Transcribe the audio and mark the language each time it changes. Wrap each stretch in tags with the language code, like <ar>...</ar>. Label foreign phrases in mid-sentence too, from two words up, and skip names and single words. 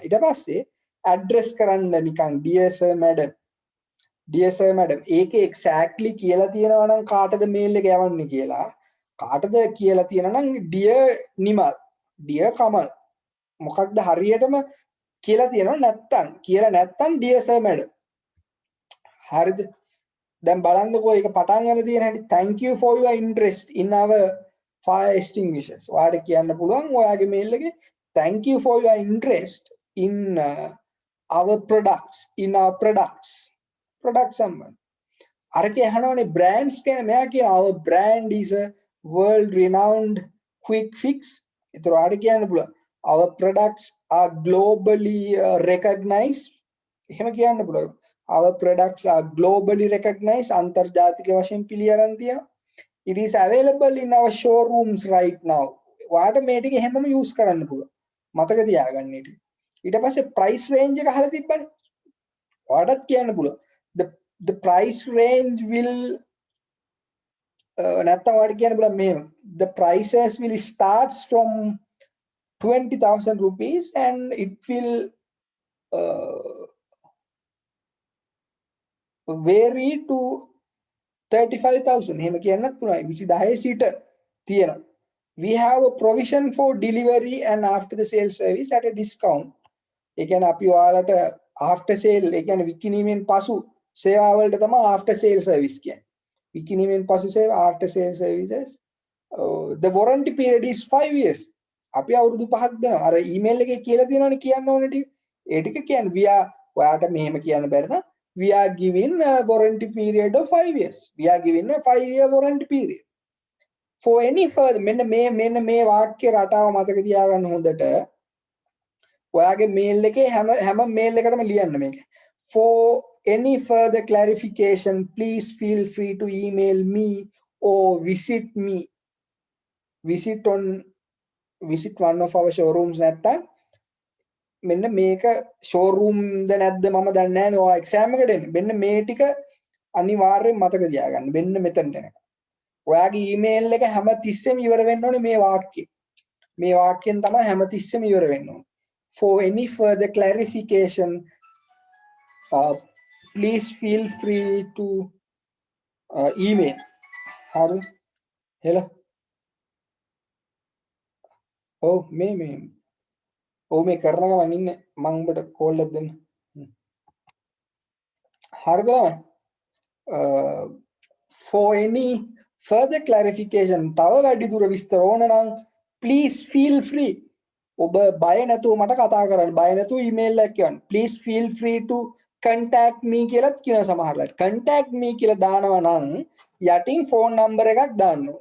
<si>ඊට පස්සේ ඇඩ්‍රස් කරන්න නිකන්</si> <en>dear sir madam</en> <si>ඒකේ exactly කියලා තියෙනවා නම් කාටද මේල් එක යවන්නේ කියලා. කාටද කියලා තියෙනවා නම් dear නිමල්, dear කමල් මොකක්ද හරියටම කියලා තියෙනවා නැත්තම්</si> <en>dear sir madam.</en> <si>හරිද? දැන් බලන්නකෝ ඒක පටන් ගන්න තියෙන හැටි.</si> <en>thank you for your interest in our fire extinguishers.</en> <si>ඔයාට කියන්න පුළුවන් ඔයාගේ මේල් එකේ</si> <en>thank you for your interest in our products product</en> <si>සම්බන්ධ. අරකේ අහනවනේ brands කියන මෙයා කියන</si> <en>our brand is a world renowned quick fix.</en> <si>ඒතර ඔයාට කියන්න පුළුවන්</si> <en>our products are globally recognized.</en> <si>එහෙම කියන්න පුළුවන්.</si> <en>Our products are globally recognized,</en> <si>අන්තර්ජාතික වශයෙන් පිළිඅරන් තියෙනවා.</si> <en>It is available in our showrooms right now.</en> <si>ඔයාට මේ ටික හැමෝම යූස් කරන්න පුළුවන්. මතක තියාගන්න ඊට. ඊට පස්සේ</si> <en>price range</en> <si>එක අහලා තිබ්බනේ. ඔයාටත් කියන්න පුළුවන්.</si> <en>The price range will</en> <si>නැත්තම් ඔයාට කියන්න පුළුවන් මෙහෙම.</si> <en>The prices will starts from 20,000 rupees and it will vary to 35,000</en> <si>එහෙම කියන්නත් පුළුවන් 20000 සීට තියෙනවා.</si> <en>We have a provision for delivery and after the sale service at a discount.</en> <si>ඒ කියන්නේ අපි ඔයාලට</si> <en>after sale</en> <si>ඒ කියන්නේ විකිණීමෙන් පසු සේවා වලට තමයි</si> <en>after sale service</en> <si>කියන්නේ. විකිණීමෙන් පසු සේවා</si> <en>after sale services. The warranty period is 5 years.</en> <si>අපි අවුරුදු 5ක් දෙනවා. අර ඊමේල් එකේ කියලා තියෙනවනේ කියන්න ඕනේ ටික. ඒ ටික කියන්නේ</si> <en>we are</en> <si>ඔයාලට මෙහෙම කියන්න බැරි නම්</si> <en>we are giving a warranty period of 5 years. We are giving a 5-year warranty period. For any further</en> <si>මෙන්න මේ වාක්‍ය රටාව මතක තියාගන්න හොඳට. ඔයාගේ මේල් එකේ හැම මේල් එකකටම ලියන්න මේක.</si> <en>For any further clarification please feel free to email me or visit one of our showrooms</en> <si>නැත්තම් මෙන්න මේක showroom ද නැද්ද මම දන්නේ නැහැ නේ. ඔයා exam එකට එන්නේ. මෙන්න මේ ටික අනිවාර්යෙන් මතක තියාගන්න. මෙන්න මෙතනට එනකම්. ඔයාගේ ඊමේල් එක හැම තිස්සෙම ඉවර වෙන්න ඕනේ මේ වාක්‍යය. මේ වාක්‍යයෙන් තමයි හැම තිස්සෙම ඉවර වෙන්න ඕනේ.</si> <en>For any further clarification please feel free to email.</en> <si>හරි. hello. ඔව් මේ ඔව් මේ කරන ගමන් ඉන්නේ මම උඹට කෝල් එකක් දෙන්න. හරිද ළමයි?</si> <en>For any further clarification</en> <si>තව වැඩිදුර විස්තර ඕන නම්</si> <en>please feel free</en> <si>ඔබ බය නැතුව මට කතා කරන්න. බය නැතුව ඊමේල් එකක් කියන්න.</si> <en>please feel free to contact me</en> <si>කියලාත් කියන සමහරවිට. contact me කියලා දානවා නම් යටින්</si> <en>phone number</en> <si>එකක් දාන්න ඕන.</si>